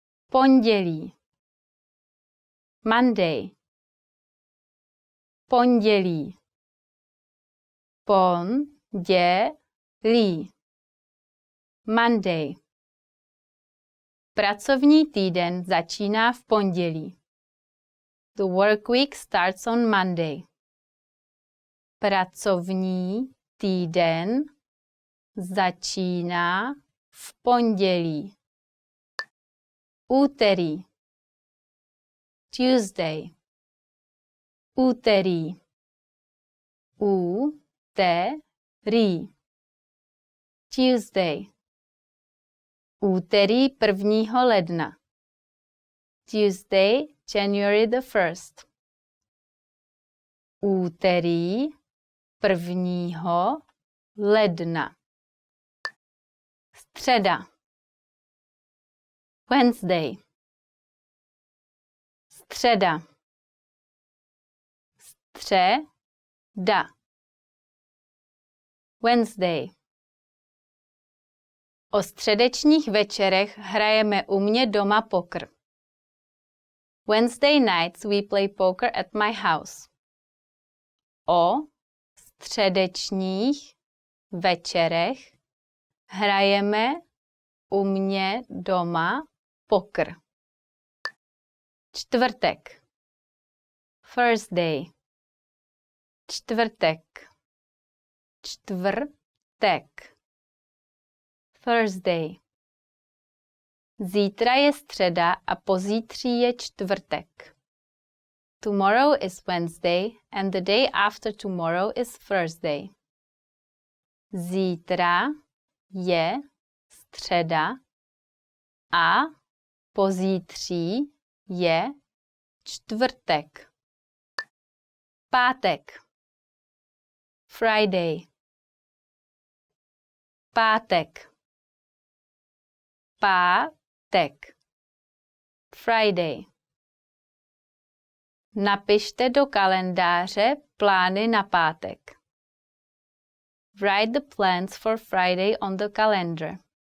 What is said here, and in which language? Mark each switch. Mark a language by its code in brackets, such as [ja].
[cs] Pondělí. [en] Monday. [cs] Pondělí. Pondělí. [en] Monday. [cs] Pracovní týden začíná v pondělí. [en] The work week starts on Monday. [cs] Pracovní týden začíná v pondělí. Úterý. [en] Tuesday. [cs] Úterý. Úterý. [en] Tuesday. [cs] Úterý 1. ledna. [en] Tuesday, January the 1st. [cs] Úterý 1. ledna. Středa. [en] Wednesday. [cs] Středa. Středa. [en] Wednesday. [cs] O středečních večerech hrajeme u mě doma poker. [en] Wednesday nights we play poker at my house. [cs] O středečních večerech hrajeme u mě doma poker. Čtvrtek. [en] Thursday. [cs] Čtvrtek. Čtvrtek. [en] Thursday. [cs] Zítra je středa a pozítří je čtvrtek. [en] Tomorrow is Wednesday and the day after tomorrow is Thursday. [cs] Zítra je středa a pozítří je čtvrtek. Pátek. [en] Friday. [cs] Pátek. Pátek. [en] Friday. [cs] Napište do kalendáře plány na pátek. [en] Write the plans for Friday on the calendar.